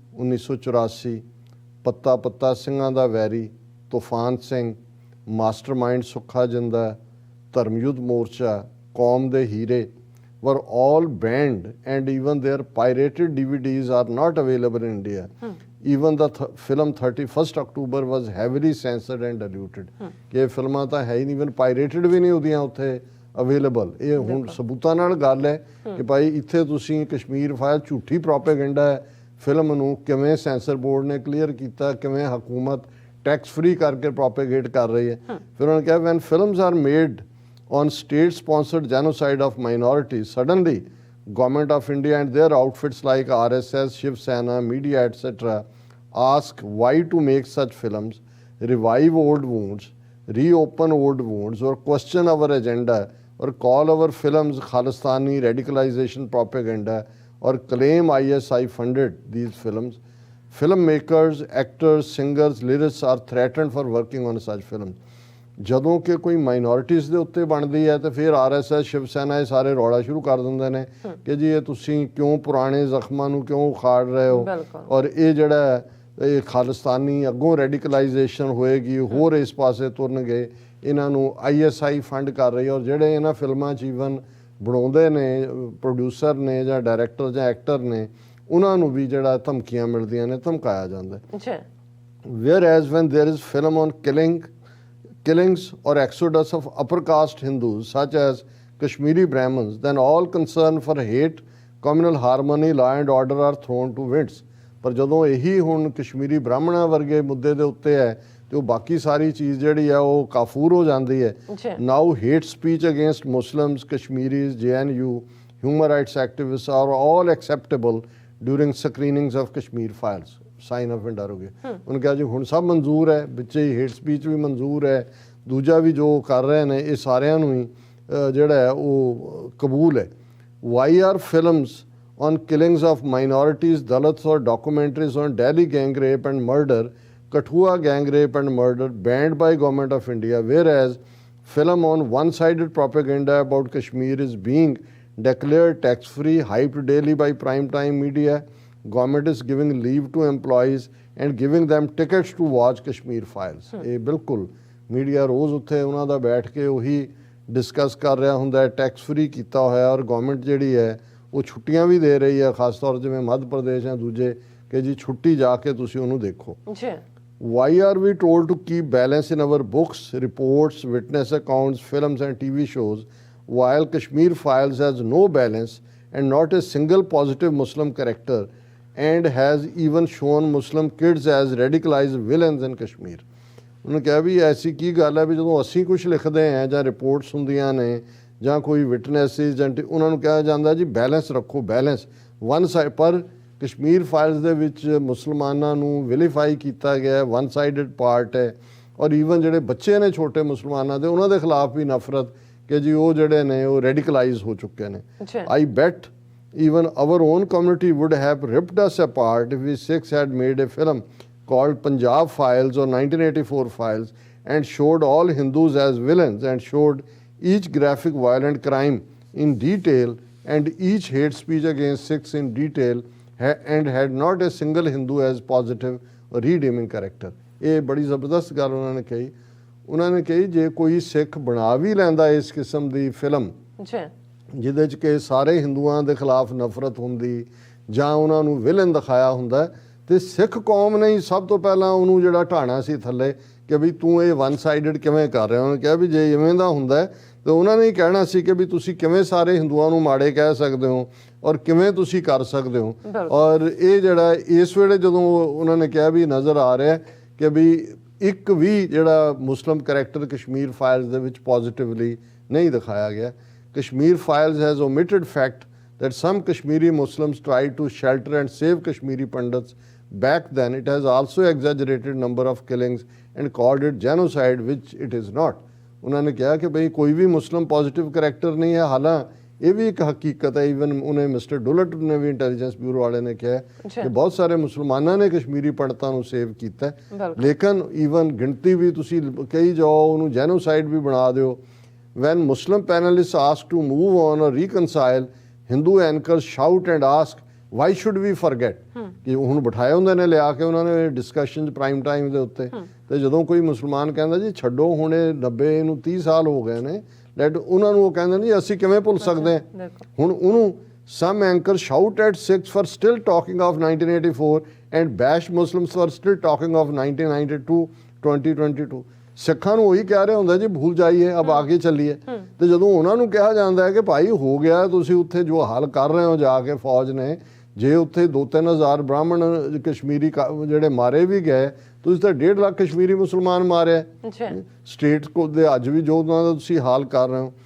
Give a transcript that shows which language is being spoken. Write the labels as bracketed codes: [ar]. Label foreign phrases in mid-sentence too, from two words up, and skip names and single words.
[en] 1984, ਪੱਤਾ ਪੱਤਾ ਸਿੰਘਾਂ ਦਾ ਵੈਰੀ, ਤੂਫਾਨ ਸਿੰਘ, ਮਾਸਟਰਮਾइंड ਸੁੱਖਾ ਜਿੰਦਾ, ਧਰਮਯੁੱਧ ਮੋਰਚਾ, ਕੌਮ ਦੇ ਹੀਰੇ were all banned and even their pirated DVDs are not available in India. Even the film 31st October was heavily censored and diluted. [pa] ਕਿ ਫਿਲਮਾਂ ਤਾਂ ਹੈ ਹੀ ਨਹੀਂ, [en] even pirated [pa] ਵੀ ਨਹੀਂ ਉਹਦੀਆਂ ਉੱਥੇ ਅਵੇਲੇਬਲ। ਇਹ ਹੁਣ ਸਬੂਤਾਂ ਨਾਲ ਗੱਲ ਹੈ ਕਿ ਭਾਈ ਇੱਥੇ ਤੁਸੀਂ ਕਸ਼ਮੀਰ ਫਾਈਲ ਝੂਠੀ ਪ੍ਰੋਪੇਗੈਂਡਾ ਹੈ ਫਿਲਮ ਨੂੰ ਕਿਵੇਂ [en] censor board [pa] ਨੇ ਕਲੀਅਰ ਕੀਤਾ, ਕਿਵੇਂ ਹਕੂਮਤ [en] tax free [pa] ਕਰਕੇ ਪ੍ਰੋਪੇਗੇਟ ਕਰ ਰਹੀ ਹੈ। ਫਿਰ ਉਹਨਾਂ ਨੇ ਕਿਹਾ [en] when films are made on state-sponsored genocide of minorities, suddenly Government of India and their outfits like RSS, Shiv Sena, media, etc. ask why to make such films, revive old wounds, reopen old wounds, or question our agenda, or call our films Khalistani radicalization propaganda, or claim ISI funded these films. Filmmakers, actors, singers, lyricists are threatened for working on such films. [pa] ਜਦੋਂ ਕਿ ਕੋਈ ਮਾਈਨੋਰਿਟੀਜ਼ ਦੇ ਉੱਤੇ ਬਣਦੀ ਹੈ ਤਾਂ ਫਿਰ RSS, ਸ਼ਿਵ ਸੈਨਾ ਇਹ ਸਾਰੇ ਰੌਲਾ ਸ਼ੁਰੂ ਕਰ ਦਿੰਦੇ ਨੇ ਕਿ ਜੀ ਇਹ ਤੁਸੀਂ ਕਿਉਂ ਪੁਰਾਣੇ ਜ਼ਖਮਾਂ ਨੂੰ ਕਿਉਂ ਉਖਾੜ ਰਹੇ ਹੋ, ਔਰ ਇਹ ਜਿਹੜਾ ਇਹ ਖਾਲਿਸਤਾਨੀ ਅੱਗੋਂ ਰੈਡੀਕਲਾਈਜੇਸ਼ਨ ਹੋਏਗੀ, ਹੋਰ ਇਸ ਪਾਸੇ ਤੁਰਨਗੇ, ਇਹਨਾਂ ਨੂੰ ISI ਫੰਡ ਕਰ ਰਹੀ। ਔਰ ਜਿਹੜੇ ਇਹਨਾਂ ਫਿਲਮਾਂ 'ਚ ਈਵਨ ਬਣਾਉਂਦੇ ਨੇ, ਪ੍ਰੋਡਿਊਸਰ ਨੇ ਜਾਂ ਡਾਇਰੈਕਟਰ ਜਾਂ ਐਕਟਰ ਨੇ, ਉਹਨਾਂ ਨੂੰ ਵੀ ਜਿਹੜਾ ਧਮਕੀਆਂ ਮਿਲਦੀਆਂ ਨੇ, ਧਮਕਾਇਆ ਜਾਂਦਾ। [en] whereas when there is film on killings or exodus of upper caste Hindus such as Kashmiri Brahmins, then all concern for hate, communal harmony, law and order are thrown to winds. [pa] ਪਰ ਜਦੋਂ ਇਹੀ ਹੁਣ ਕਸ਼ਮੀਰੀ ਬ੍ਰਾਹਮਣਾਂ ਵਰਗੇ ਮੁੱਦੇ ਦੇ ਉੱਤੇ ਹੈ ਤੇ ਉਹ ਬਾਕੀ ਸਾਰੀ ਚੀਜ਼ ਜਿਹੜੀ ਹੈ ਉਹ ਕਾਫੂਰ ਹੋ ਜਾਂਦੀ ਹੈ। [en] now hate speech against Muslims, Kashmiris, JNU, human rights activists are all acceptable during screenings of Kashmir files. sign of [pa] ਇੰਡਾਰੋਗੇ ਉਹਨੇ ਕਿਹਾ ਜੀ ਹੁਣ ਸਭ ਮਨਜ਼ੂਰ ਹੈ, ਵਿੱਚ ਹੀ [en] hate speech [pa] ਵੀ ਮਨਜ਼ੂਰ ਹੈ, ਦੂਜਾ ਵੀ ਜੋ ਕਰ ਰਹੇ ਨੇ ਇਹ ਸਾਰਿਆਂ ਨੂੰ ਹੀ ਜਿਹੜਾ ਹੈ ਉਹ ਕਬੂਲ ਹੈ। [en] why are films on killings of minorities, Dalits, or documentaries on Delhi gang rape and murder, Kathua gang rape and murder banned by Government of India, whereas film on one-sided propaganda about Kashmir is being declared tax-free, hyped daily by prime-time media. Government is giving leave to employees and giving them tickets to watch Kashmir files. [pa] ਇਹ ਬਿਲਕੁਲ ਮੀਡੀਆ ਰੋਜ਼ ਉੱਥੇ ਉਹਨਾਂ ਦਾ ਬੈਠ ਕੇ ਉਹੀ ਡਿਸਕਸ ਕਰ ਰਿਹਾ ਹੁੰਦਾ, [en] tax free [pa] ਕੀਤਾ ਹੋਇਆ, ਔਰ ਗਵਰਨਮੈਂਟ ਜਿਹੜੀ ਹੈ ਉਹ ਛੁੱਟੀਆਂ ਵੀ ਦੇ ਰਹੀ ਹੈ, ਖਾਸ ਤੌਰ ਜਿਵੇਂ ਮੱਧ ਪ੍ਰਦੇਸ਼ ਜਾਂ ਦੂਜੇ, ਕਿ ਜੀ ਛੁੱਟੀ ਜਾ ਕੇ ਤੁਸੀਂ ਉਹਨੂੰ ਦੇਖੋ। [en] why are we told to keep balance in our books, reports, witness accounts, films and TV shows, while Kashmir Files has no balance and not a single positive Muslim character and has even shown Muslim kids as radicalized villains in Kashmir. [pa] ਉਹਨੇ ਕਿਹਾ ਵੀ ਐਸੀ ਕੀ ਗੱਲ ਹੈ ਵੀ ਜਦੋਂ ਅਸੀਂ ਕੁਝ ਲਿਖਦੇ ਹਾਂ ਜਾਂ ਰਿਪੋਰਟਸ ਹੁੰਦੀਆਂ ਨੇ ਜਾਂ ਕੋਈ ਵਿਟਨੈਸਿਸ ਜਾਂ ਉਹਨਾਂ ਨੂੰ ਕਿਹਾ ਜਾਂਦਾ ਜੀ ਬੈਲੈਂਸ ਰੱਖੋ, [en] balance one side. [pa] ਪਰ ਕਸ਼ਮੀਰ ਫਾਈਲਸ ਦੇ ਵਿੱਚ ਮੁਸਲਮਾਨਾਂ ਨੂੰ ਵਿਲੀਫਾਈ ਕੀਤਾ ਗਿਆ, [en] one sided part [pa] ਹੈ। ਔਰ ਈਵਨ ਜਿਹੜੇ ਬੱਚੇ ਨੇ ਛੋਟੇ ਮੁਸਲਮਾਨਾਂ ਦੇ, ਉਹਨਾਂ ਦੇ ਖਿਲਾਫ ਵੀ ਨਫ਼ਰਤ ਕਿ ਜੀ ਉਹ ਜਿਹੜੇ ਨੇ ਉਹ ਰੈਡੀਕਲਾਈਜ਼ ਹੋ ਚੁੱਕੇ ਨੇ। [en] I bet even our own community would have ripped us apart if we Sikhs had made a film called Punjab Files or 1984 Files and showed all Hindus as villains and showed each graphic violent crime in detail and each hate speech against Sikhs in detail and had not a single Hindu as positive or redeeming character. [pa] ਇਹ ਬੜੀ ਜ਼ਬਰਦਸਤ ਗੱਲ ਉਹਨਾਂ ਨੇ ਕਹੀ। ਉਹਨਾਂ ਨੇ ਕਹੀ ਜੇ ਕੋਈ ਸਿੱਖ ਬਣਾ ਵੀ ਲੈਂਦਾ ਇਸ ਕਿਸਮ ਦੀ ਫਿਲਮ ਜਿਹਦੇ 'ਚ ਕਿ ਸਾਰੇ ਹਿੰਦੂਆਂ ਦੇ ਖਿਲਾਫ ਨਫ਼ਰਤ ਹੁੰਦੀ ਜਾਂ ਉਹਨਾਂ ਨੂੰ ਵਿਲਨ ਦਿਖਾਇਆ ਹੁੰਦਾ, ਤੇ ਸਿੱਖ ਕੌਮ ਨੇ ਸਭ ਤੋਂ ਪਹਿਲਾਂ ਉਹਨੂੰ ਜਿਹੜਾ ਢਾਣਾ ਸੀ ਥੱਲੇ ਕਿ ਵੀ ਤੂੰ ਇਹ [en] one sided [pa] ਕਿਵੇਂ ਕਰ ਰਿਹਾ। ਉਹਨੇ ਕਿਹਾ ਵੀ ਜੇ ਇਵੇਂ ਦਾ ਹੁੰਦਾ ਤੇ ਉਹਨਾਂ ਨੇ ਹੀ ਕਹਿਣਾ ਸੀ ਕਿ ਵੀ ਤੁਸੀਂ ਕਿਵੇਂ ਸਾਰੇ ਹਿੰਦੂਆਂ ਨੂੰ ਮਾੜੇ ਕਹਿ ਸਕਦੇ ਹੋ ਔਰ ਕਿਵੇਂ ਤੁਸੀਂ ਕਰ ਸਕਦੇ ਹੋ। ਔਰ ਇਹ ਜਿਹੜਾ ਇਸ ਵੇਲੇ ਜਦੋਂ ਉਹਨਾਂ ਨੇ ਕਿਹਾ ਵੀ ਨਜ਼ਰ ਆ ਰਿਹਾ ਕਿ ਵੀ ਇੱਕ ਵੀ ਜਿਹੜਾ [en] Muslim character [pa] ਕਸ਼ਮੀਰ ਫਾਈਲਸ ਦੇ ਵਿੱਚ ਪੋਜ਼ਿਟਿਵਲੀ ਨਹੀਂ ਦਿਖਾਇਆ ਗਿਆ। [en] Kashmir Files has omitted fact that some Kashmiri Muslims tried to shelter and save Kashmiri Pandits. Back then, it has also exaggerated number of killings and called it genocide, which it is not. [pa] ਉਹਨਾਂ ਨੇ ਕਿਹਾ ਕਿ ਬਈ ਕੋਈ ਵੀ [en] Muslim positive character [pa] ਨਹੀਂ ਹੈ, ਹਾਲਾਂ ਇਹ ਵੀ ਇੱਕ ਹਕੀਕਤ ਹੈ। ਈਵਨ ਉਹਨੇ ਮਿਸਟਰ ਡੁਲਟ ਨੇ ਵੀ ਇੰਟੈਲੀਜੈਂਸ ਬਿਊਰੋ ਵਾਲੇ ਨੇ ਕਿਹਾ ਕਿ ਬਹੁਤ ਸਾਰੇ ਮੁਸਲਮਾਨਾਂ ਨੇ ਕਸ਼ਮੀਰੀ ਪੰਡਤਾਂ ਨੂੰ ਸੇਵ ਕੀਤਾ, ਲੇਕਿਨ ਈਵਨ ਗਿਣਤੀ ਵੀ ਤੁਸੀਂ ਕਹੀ ਜਾਓ, ਉਹਨੂੰ ਜੈਨੋਸਾਈਡ ਵੀ ਬਣਾ ਦਿਓ। [en] when Muslim panelists ask to move on or reconcile, Hindu anchors shout and ask, why should we forget? [pa] ਕਿ ਹੁਣ ਬਿਠਾਏ ਹੁੰਦੇ ਨੇ ਲਿਆ ਕੇ ਉਹਨਾਂ ਨੇ [en] discussion prime time [pa] ਦੇ ਉੱਤੇ, ਤੇ ਜਦੋਂ ਕੋਈ ਮੁਸਲਮਾਨ ਕਹਿੰਦਾ ਜੀ ਛੱਡੋ ਹੁਣ ਇਹ 90 ਨੂੰ 30 ਸਾਲ ਹੋ ਗਏ ਨੇ, ਲੈਟ ਉਹਨਾਂ ਨੂੰ ਉਹ ਕਹਿੰਦੇ ਨੇ ਜੀ ਅਸੀਂ ਕਿਵੇਂ ਭੁੱਲ ਸਕਦੇ ਹਾਂ। ਹੁਣ ਉਹਨੂੰ [en] some anchors shout at Sikhs for still talking of 1984 and bash Muslims for still talking of 1992 2022। [pa] ਸਿੱਖਾਂ ਨੂੰ ਉਹੀ ਕਹਿ ਰਹੇ ਹੁੰਦਾ ਜੀ ਭੁੱਲ ਜਾਈਏ [hi] अब आगे [pa] ਚੱਲੀਏ, ਤੇ ਜਦੋਂ ਉਹਨਾਂ ਨੂੰ ਕਿਹਾ ਜਾਂਦਾ ਹੈ ਕਿ ਭਾਈ ਹੋ ਗਿਆ, ਤੁਸੀਂ ਉੱਥੇ ਜੋ ਹਾਲ ਕਰ ਰਹੇ ਹੋ ਜਾ ਕੇ ਫੌਜ ਨੇ, ਜੇ ਉੱਥੇ 2-3 ਹਜ਼ਾਰ ਬ੍ਰਾਹਮਣ ਕਸ਼ਮੀਰੀ ਜਿਹੜੇ ਮਾਰੇ ਵੀ ਗਏ, ਤੁਸੀਂ ਤਾਂ 1.5 ਲੱਖ ਕਸ਼ਮੀਰੀ ਮੁਸਲਮਾਨ ਮਾਰਿਆ ਸਟੇਟ ਕੋ ਦੇ, ਅੱਜ ਵੀ ਜੋ ਉਹਨਾਂ ਦਾ ਤੁਸੀਂ ਹਾਲ ਕਰ ਰਹੇ ਹੋ।